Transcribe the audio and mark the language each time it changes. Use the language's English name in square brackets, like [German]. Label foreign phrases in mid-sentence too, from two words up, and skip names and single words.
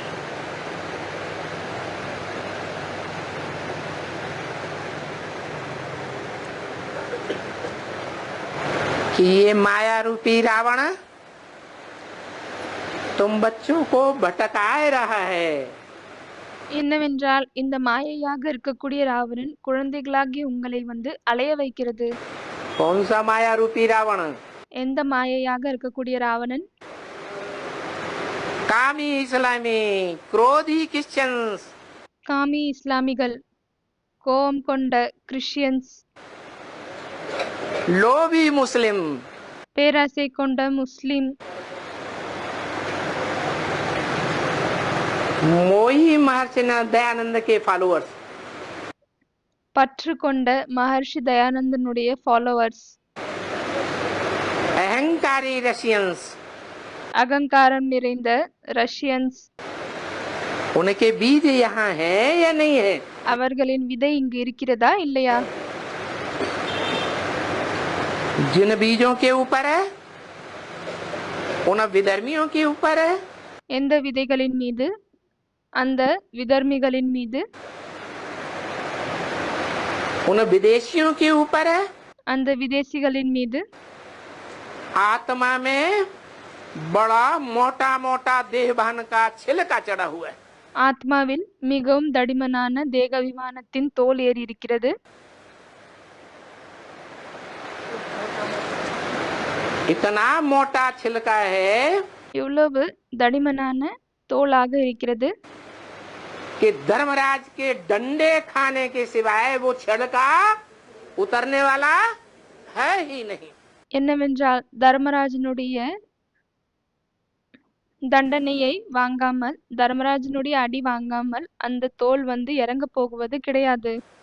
[Hindi] कि ये माया रूपी रावण तुम बच्चों को भटकाए रहा है। [Tamil] என்னவென்றால் இந்த மாயையாக இருக்கக்கூடிய ராவணன் குழந்தைகளாகிய உங்களை அலைய வைக்கிறது. [Hindi] कौन सा माया रूपी रावण? [Tamil] எந்த மாயையாக இருக்கக்கூடிய ராவணன்? [Hindi] कामी इस्लामी, क्रोधी क्रिश्चियंस, [Tamil] காமி இஸ்லாமிகள், கோபம் கொண்ட கிறிஸ்டியன்ஸ், [Hindi] लोभी मुस्लिम, [Tamil] பேராசை கொண்ட முஸ்லிம், [Hindi] मोही महर्षि दयानंद के फॉलोअर्स, [Tamil] பற்று கொண்ட மகர்ஷி தயானந்தனுடைய ஃபாலோவர்ஸ், [Hindi] अहंकारी रशियंस, [Tamil] அகங்காரம் நிறைந்த ரஷ்யன்ஸ், [Hindi] उनके बीज यहाँ है या नहीं है? [Tamil] அவர்களின் விதை இங்கு இருக்கிறதா இல்லையா? [Hindi] जिन बीजों के ऊपर है, उन विधर्मियों के ऊपर है, [Tamil] எந்த விதைகளின் மீது? அந்த விதர்மிகளின் மீது. [Hindi] उन विदेशियों के ऊपर है, [Tamil] அந்த விதேசிகளின் மீது. [Hindi] आत्मा में बड़ा मोटा मोटा देहभान का छिलका चढ़ा हुआ है। [Tamil] ஆத்மாவில் மிகவும் தடிமனான தேகாபிமானத்தின் தோல் ஏறி இருக்கிறது. [Hindi] इतना मोटा छिलका है [Tamil] இவ்வளவு தடிமனான தோலாக இருக்கிறது [Hindi] कि धर्मराज के डंडे खाने के सिवाय वो छिलका उतरने वाला है ही नहीं। [Tamil] என்னவென்றால் தர்மராஜனுடைய தண்டனையை வாங்காமல், தர்மராஜனுடைய அடி வாங்காமல் அந்த தோல் இறங்க போகுவது கிடையாது.